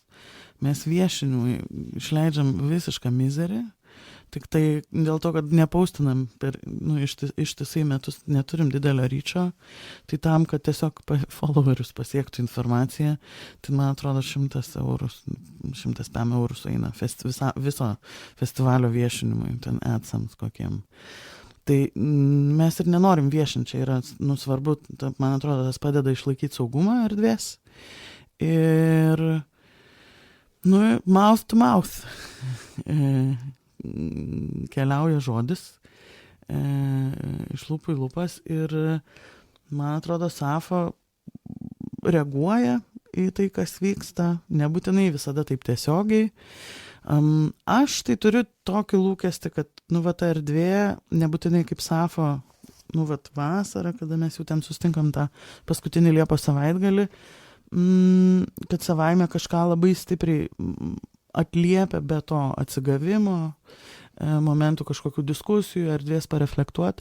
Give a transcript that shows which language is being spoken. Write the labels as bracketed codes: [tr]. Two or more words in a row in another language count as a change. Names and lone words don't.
[lt] Mes viešinimui išleidžiam visišką mizerį, tik tai dėl to, kad nepaustinam per ištisai metus, neturim didelio ryčio, tai tam, kad tiesiog followerius pasiektų informaciją, tai man atrodo 100 eurų sueina viso festivalio viešinimui, ten adsams kokiem. Tai mes ir nenorim viešinti, čia yra svarbu, man atrodo, tas padeda išlaikyti saugumą erdvės ir [en] mouth to mouth [lt] keliauja žodis iš lūpų į lūpas ir man atrodo Safo reaguoja į tai, kas vyksta, nebūtinai visada taip tiesiogiai. Aš tai turiu tokį lūkestį, kad ta erdvė nebūtinai kaip Safo vasarą, kada mes jau ten sustinkam tą paskutinį Liepos savaitgalį, kad savaime kažką labai stipriai atliepia be to atsigavimo, momentų kažkokių diskusijų, erdvės pareflektuoti.